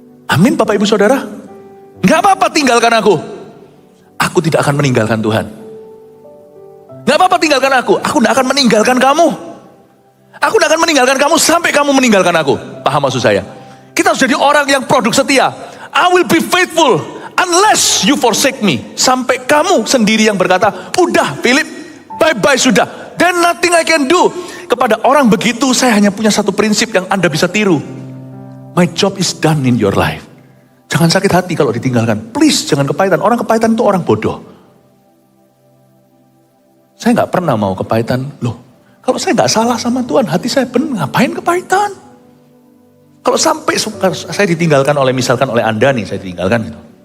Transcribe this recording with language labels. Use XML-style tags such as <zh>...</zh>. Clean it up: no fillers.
<id>Amin Bapak Ibu Saudara. Gak apa-apa tinggalkan aku. Aku tidak akan meninggalkan Tuhan. Gak apa-apa tinggalkan aku. Aku tidak akan meninggalkan kamu. Aku tidak akan meninggalkan kamu sampai kamu meninggalkan aku. Paham maksud saya? Kita harus jadi orang yang produk setia.</id> <en>I will be faithful unless you forsake me.</en> <id>Sampai kamu sendiri yang berkata, udah Philip. Bye-bye sudah.</id> <en>Then nothing I can do.</en> <id>Kepada orang begitu saya hanya punya satu prinsip yang Anda bisa tiru.</id> <en>My job is done in your life.</en> <id>Jangan sakit hati kalau ditinggalkan. Please jangan kepahitan. Orang kepahitan itu orang bodoh. Saya gak pernah mau kepahitan. Loh, kalau saya gak salah sama Tuhan, hati saya benar, ngapain kepahitan? Kalau sampai saya ditinggalkan misalkan oleh Anda nih, saya ditinggalkan gitu.</id>